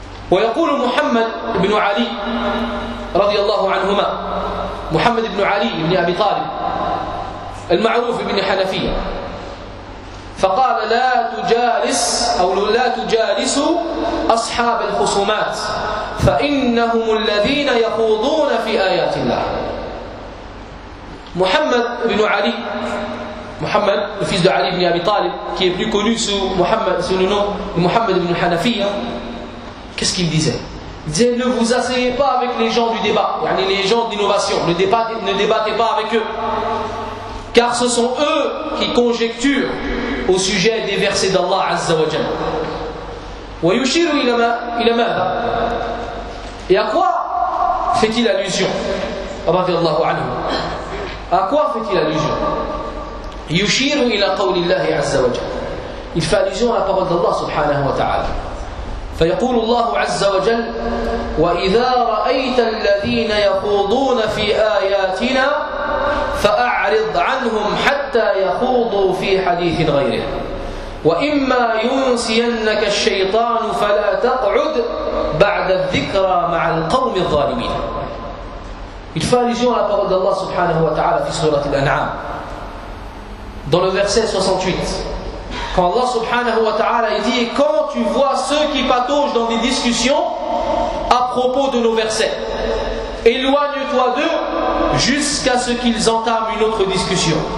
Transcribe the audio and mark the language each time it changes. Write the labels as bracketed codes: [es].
[ar] ويقول محمد بن علي رضي الله عنهما محمد بن علي بن أبي طالب المعروف بن حنفية فقال لا تجالس أصحاب الخصومات فإنهم الذين يخوضون في آيات الله. محمد بن علي محمد الفيز علي بن أبي طالب [fr] qui est plus connu sous [ar] محمد محمد بن حنفية. [fr] Qu'est-ce qu'il disait? Il disait, ne vous asseyez pas avec les gens du débat, les gens d'innovation, ne débattez pas avec eux. Car ce sont eux qui conjecturent au sujet des versets d'Allah Azza wa Jalla. [ar] Wa yushiru ila ma'a. [fr] Et à quoi fait-il allusion? Radiallahu anhu. À quoi fait-il allusion? [ar] Yushiru ila qawlillahi Azza wa Jalla. [fr] Il fait allusion à la parole d'Allah subhanahu wa ta'ala. [ar] فيقول الله عز وجل وإذا رأيت الذين يخوضون في آياتنا فأعرض عنهم حتى يخوضوا في حديث غيره وإما ينسينك الشيطان فلا تقعد بعد الذكرى مع القوم الظالمين. [fr] Il fait allusion à la parole d'Allah subhanahu wa ta'ala [ar] في سورة الأنعام [fr] dans le verset 68. Quand Allah subhanahu wa ta'ala il dit, quand tu vois ceux qui pataugent dans des discussions à propos de nos versets, éloigne-toi d'eux jusqu'à ce qu'ils entament une autre discussion.